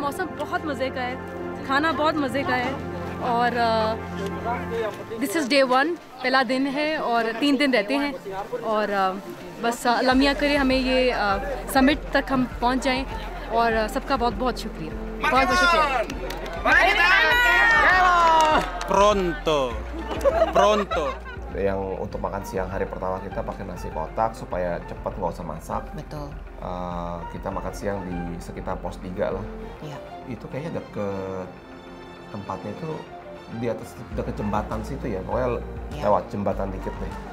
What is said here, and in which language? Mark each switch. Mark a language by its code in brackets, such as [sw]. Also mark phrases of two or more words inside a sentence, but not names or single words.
[hi] मौसम बहुत मज़े का है, खाना बहुत मज़े का है और [en] this is day 1, [hi] पहला दिन है और 3 दिन रहते हैं और बस अल्लाह मियां करे हमें ये समिट तक हम पहुंच जाएं और सबका बहुत बहुत शुक्रिया, बहुत बहुत शुक्रिया। [id] Pronto. Yang untuk makan siang hari pertama kita pakai nasi kotak supaya cepat nggak usah masak. Betul. Kita makan siang di sekitar pos 3 lah. Iya. Itu kayaknya deket tempatnya itu di atas dekat jembatan situ ya, pokoknya lewat jembatan dikit deh.